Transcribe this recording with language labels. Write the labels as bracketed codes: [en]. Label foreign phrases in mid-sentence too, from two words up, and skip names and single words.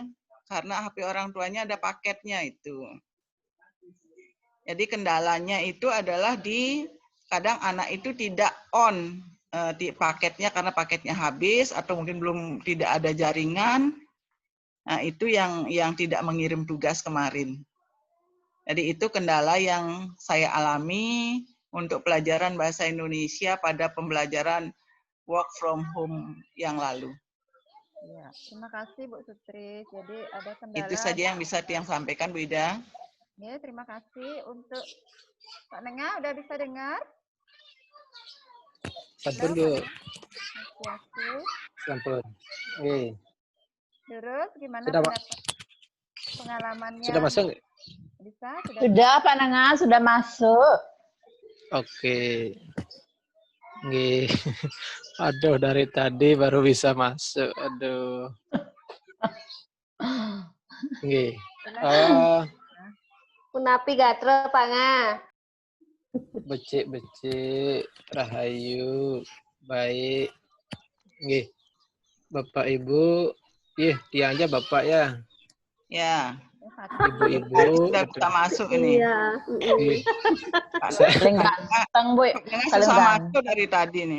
[id] Karena HP orang tuanya ada paketnya itu. Jadi kendalanya itu adalah kadang anak itu tidak on di paketnya karena paketnya habis atau mungkin tidak ada jaringan. Nah, itu yang tidak mengirim tugas kemarin. Jadi itu kendala yang saya alami untuk pelajaran bahasa Indonesia pada pembelajaran [en] work from home [id] yang lalu. Ya, terima kasih Bu Sutri. Jadi ada kendala. Itu saja yang bisa Tiang sampaikan, Bu Ida. Ya, terima kasih untuk Pak Nengah. Udah bisa dengar? Sampun, Bu. Sampun. Oke. Terus gimana Sudah, pengalamannya? Sudah masuk? Bisa? Sudah, Pak Nengah, sudah masuk. Oke. Nggih. Aduh, dari tadi baru bisa masuk. Aduh. Nggih. [ban] Punapi gatre, Pak Nga. Becik-becik, rahayu, [id] baik. Nggih. Bapak Ibu, dia aja Bapak ya. Ya. Ibu-ibu sudah bisa masuk ini. Iya. Paling ganteng, Bu. Paling masuk dari tadi nih.